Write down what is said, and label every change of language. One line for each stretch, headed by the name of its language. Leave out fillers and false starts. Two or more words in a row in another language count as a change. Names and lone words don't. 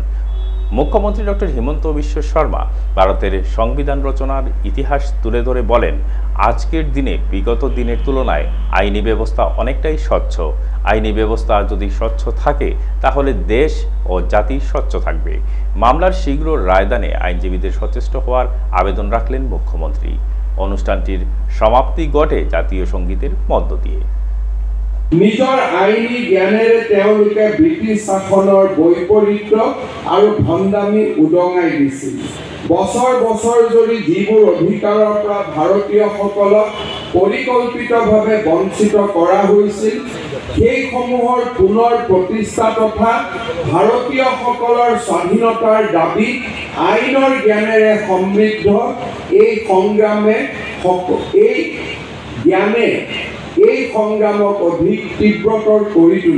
Bangla: মুখ্যমন্ত্রী ডক্টর হিমন্ত বিশ্ব শর্মা ভারতের সংবিধান রচনার ইতিহাস তুলে ধরে বলেন, আজকের দিনে বিগত দিনের তুলনায় আইনি ব্যবস্থা অনেকটাই স্বচ্ছ। আইনি ব্যবস্থা যদি স্বচ্ছ থাকে তাহলে দেশ ও জাতি স্বচ্ছ থাকবে। মামলার শীঘ্র রায়দানে আইনজীবীদের সচেষ্ট হওয়ার আবেদন রাখলেন মুখ্যমন্ত্রী। অনুষ্ঠানটির সমাপ্তি ঘটে জাতীয় সঙ্গীতের মধ্য দিয়ে।
Assamese: নিজৰ আইনী জ্ঞানেৰে তেওঁলোকে ব্ৰিটিছ শাসনৰ বৈপৰীত্য আৰু ভণ্ডামি উদঙাই দিছিল। বছৰ বছৰ ধৰি যিবোৰ অধিকাৰৰ পৰা ভাৰতীয়সকলক পৰিকল্পিতভাৱে বঞ্চিত কৰা হৈছিল, সেইসমূহৰ পুনৰ প্ৰতিষ্ঠা তথা ভাৰতীয়সকলৰ স্বাধীনতাৰ দাবী আইনৰ জ্ঞানেৰে সমৃদ্ধ এই সংগ্ৰামে এই জ্ঞানে এই সংগ্ৰামক অধিক তীব্ৰতৰ কৰি তুলিছে।